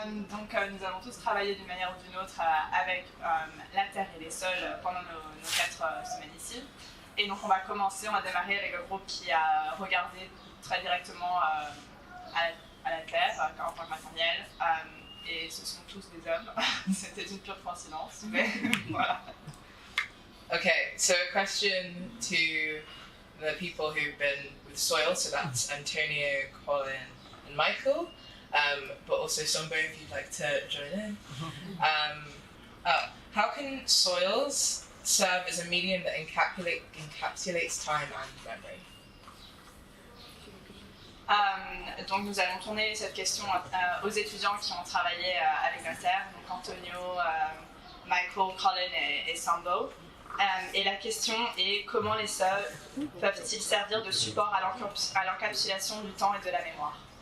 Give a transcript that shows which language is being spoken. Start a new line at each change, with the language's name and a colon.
French: Donc nous allons tous travailler d'une manière ou d'une autre avec la terre et les sols pendant nos 4 semaines ici. Et donc on va démarrer avec le groupe qui a regardé très directement à la terre en tant que matérielle. Et ce sont tous des hommes. C'était une pure coïncidence, mais voilà.
English: Okay, so a question to the people who've been with soil, so that's Antonio, Colin and Michael, but also Sombo if you'd like to join in. How can soils serve as a medium that encapsulates time and memory?
French: Donc nous allons tourner cette question aux étudiants qui ont travaillé avec la terre, donc Antonio, Michael, Colin et Sambo. Et la question est comment les sols peuvent-ils servir de support à l'encapsulation du temps et de la mémoire?